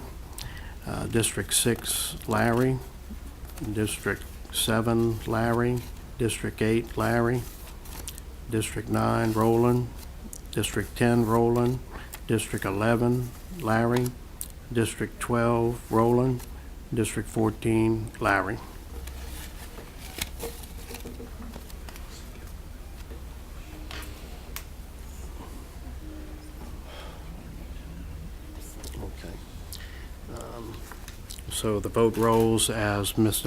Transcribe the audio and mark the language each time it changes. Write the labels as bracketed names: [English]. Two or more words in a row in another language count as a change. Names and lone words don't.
[English] District 6, Larry. District 7, Larry. District 8, Larry. District 9, Roland. District 10, Roland. District 11, Larry. District 12, Roland. District 14, Larry. Okay. So the vote rolls as Mr.